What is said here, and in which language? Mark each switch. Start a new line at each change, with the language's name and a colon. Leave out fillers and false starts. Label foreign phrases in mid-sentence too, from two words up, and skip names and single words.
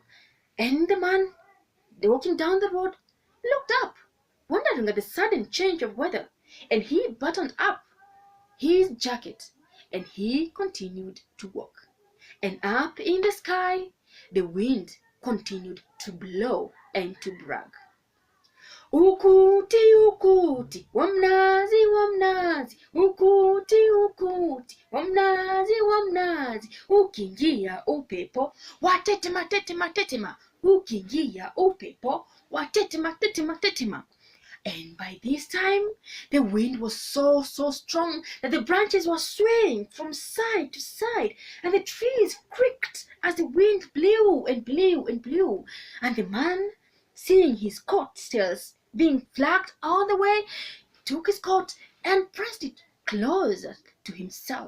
English: And the man walking down the road looked up, wondering at the sudden change of weather, and he buttoned up his jacket, and he continued to walk. And up in the sky, the wind continued to blow and to brag.
Swahili: Ukuti ukuti wamnazi wamnazi, ukuti ukuti wamnazi wamnazi, ukiingia upepo watetema tetema tetema, ukiingia upepo watetema tetema tetema.
English: And by this time, the wind was so strong that the branches were swaying from side to side, and the trees creaked as the wind blew and blew and blew. And the man, seeing his coattails being flagged all the way, took his coat and pressed it closer to himself.